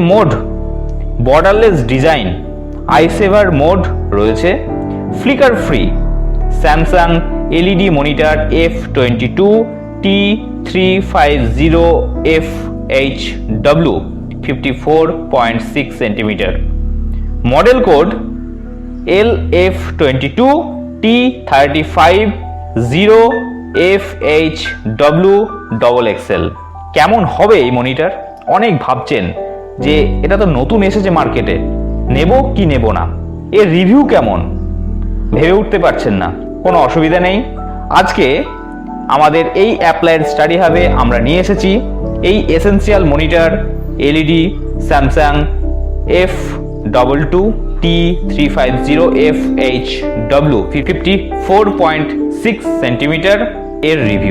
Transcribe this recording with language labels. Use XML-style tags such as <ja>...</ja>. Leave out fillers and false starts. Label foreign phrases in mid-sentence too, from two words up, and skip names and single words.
<en>mode, borderless design, eye saver mode রয়েছে, flicker free, Samsung LED monitor F22T350FHW 54.6 cm, model code LF22T350FHWXXL।</en> <bn>কেমন হবে এই মনিটর? অনেক ভাবছেন যে এটা তো নতুন এসেছে মার্কেটে, নেব কি নেব না, এর রিভিউ কেমন, ভেবে উঠতে পারছেন না। কোনো অসুবিধা নেই, আজকে আমাদের এই অ্যাপ্লাইড স্টাডি হাবে আমরা নিয়ে এসেছি এই</bn> <en>essential monitor</en> <bn>LED স্যামসাং F22T350FHW 54.6 cm এর রিভিউ।</bn>